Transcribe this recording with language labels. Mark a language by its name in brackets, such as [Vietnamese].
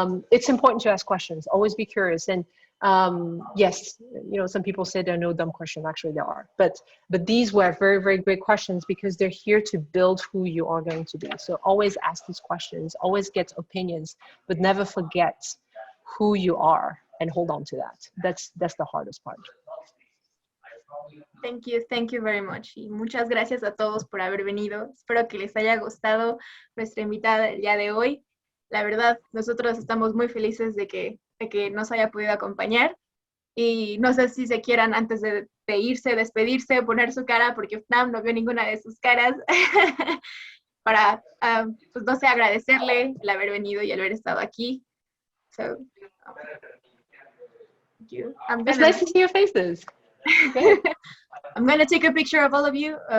[English] It's important to ask questions. Always be curious. And yes, you know, some people say there are no dumb questions. Actually, there are. But these were very, very great questions because they're here to build who you are going to be. So always ask these questions. Always get opinions, but never forget who you are and hold on to that. That's the hardest part. Thank you very much. [Spanish] Y muchas gracias a todos por haber venido. Espero que les haya gustado nuestra invitada el día de hoy. La verdad, nosotros estamos muy felices de que nos haya podido acompañar. Y no sé si se quieran, antes de irse, despedirse, poner su cara, porque Phnam no vio ninguna de sus caras, para, pues no sé, agradecerle el haber venido y el haber estado aquí. [English] So, thank you. It's nice to see your faces. Okay. I'm going to take a picture of all of you.